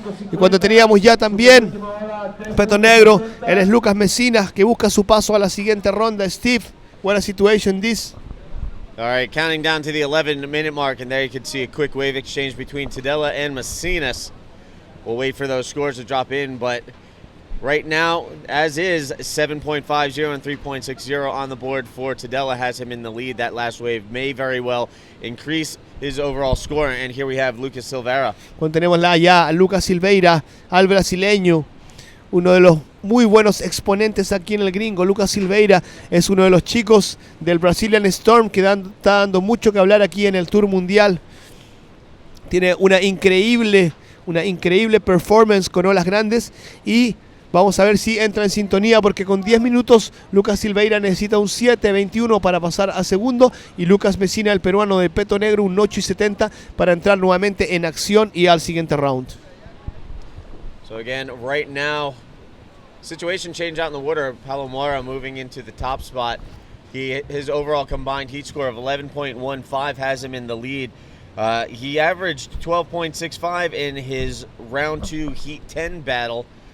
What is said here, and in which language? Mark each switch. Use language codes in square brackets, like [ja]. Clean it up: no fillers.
[es] Y cuando teníamos ya también Peto Negro, él es Lucas Mesinas, que busca su paso a la siguiente ronda. [en] Steve, what a situation this. All right, counting down to the 11-minute mark, and there you can see a quick wave exchange between Tudela and Mesinas. We'll wait for those scores to drop in, but right now, as is, 7.50 and 3.60 on the board for Tudela has him in the lead. That last wave may very well increase his overall score. And here we have Lucas Silveira. [es] Cuando tenemos ya a Lucas Silveira, al brasileño, uno de los muy buenos exponentes aquí en El Gringo. Lucas Silveira es uno de los chicos del Brazilian Storm que está dando mucho que hablar aquí en el Tour Mundial. Tiene una increíble performance con olas grandes y vamos a ver si entra en sintonía, porque con 10 minutos Lucas Silveira necesita un 7.21 para pasar a segundo, y Lucas Messina, el peruano de Peto Negro, un 8.70 para entrar nuevamente en acción y al siguiente round. [en] So again, right now, situation change out in the water. Paulo Moura moving into the top spot. His overall combined heat score of 11.15 has him in the lead. He averaged 12.65 in his round 2 heat 10 battle.